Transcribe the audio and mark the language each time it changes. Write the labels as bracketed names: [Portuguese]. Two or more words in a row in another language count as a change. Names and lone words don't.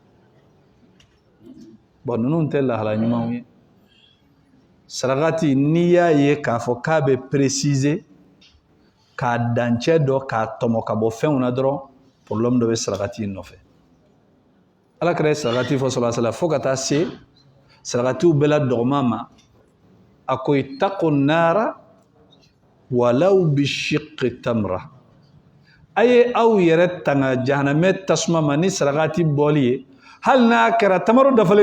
[Bambara] bon ninnu tɛ lahala ɲumanw ye sarakati n'i y'a ye k'a fɔ k'a bɛ préciser k'a dancɛ dɔ k'a tɔmɔ ka bɔ fɛnw na dɔrɔn problème dɔ bɛ sarakati nɔfɛ ala kɛra ye sarakati fɔ [Arabic] صلى الله عليه وسلم [Bambara] fo ka taa se sarakatiw bɛɛ la dɔgɔma ma a ko [Arabic] اتقوا النار ولو بشق تمرة [Bambara] a ye aw yɛrɛ tanga jahanamɛ tasuma ma ni sarakati bɔli ye hali n'a kɛra tamaro dafalen